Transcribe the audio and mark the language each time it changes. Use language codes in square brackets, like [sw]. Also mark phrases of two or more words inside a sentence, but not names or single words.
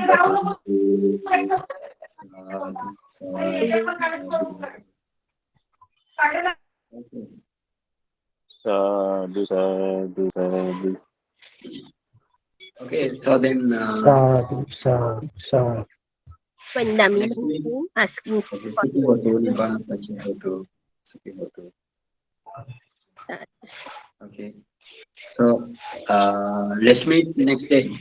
[pi] Sadhu, sadhu, sadhu. [en] Okay, so then [pi] Sadhu. Vandami [en] next week. Bhante asking for Okay, the [pi] Suki hotu, Nibbana pachayo hotu. Suki hotu. [en] Okay. So let's meet next day.